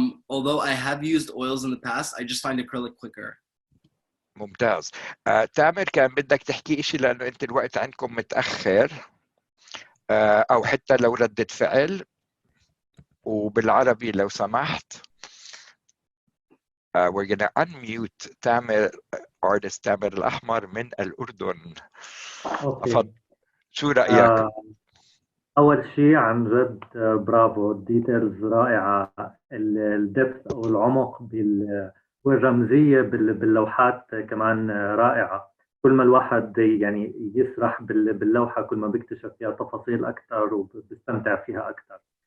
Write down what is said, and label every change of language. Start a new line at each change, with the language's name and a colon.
English: Although I have used oils in the past, I just find acrylic quicker.
Arabic: ممتاز. تامر، كان بدك تحكي إشي لأنه أنت الوقت عندكم متأخر، أو حتى لو ردة فعل وبالعربي لو سمحت.
English: We're going to unmute تامر، artist تامر الأحمر
Arabic: من الأردن. أفضل. شو رأيك؟ أول شيء عن جد برافو، الديتيلز رائعة، الدبث أو العمق والرمزية باللوحات كمان رائعة. كل ما الواحد يعني يسرح باللوحة كل ما بيكتشف فيها تفاصيل أكثر وبيستمتع فيها أكثر.